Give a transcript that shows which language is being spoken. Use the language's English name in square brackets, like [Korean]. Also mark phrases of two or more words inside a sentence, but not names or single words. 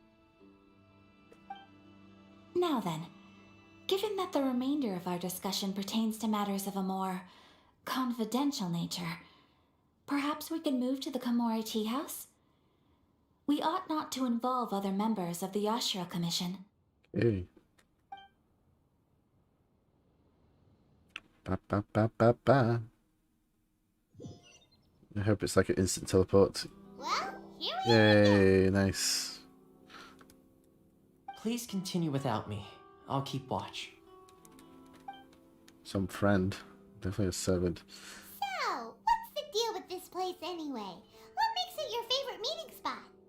[English] Now then, given that the remainder of our discussion pertains to matters of a more confidential nature, perhaps we can move to the Komori Tea House? We ought not to involve other members of the Yashiro Commission. Hey. Ba, ba, ba, ba, ba. I hope it's like an instant teleport. Well, here we Yay, nice. Please continue without me. I'll keep watch. Some friend. Definitely a servant. So, what's the deal with this place anyway? What makes it your favorite meeting spot?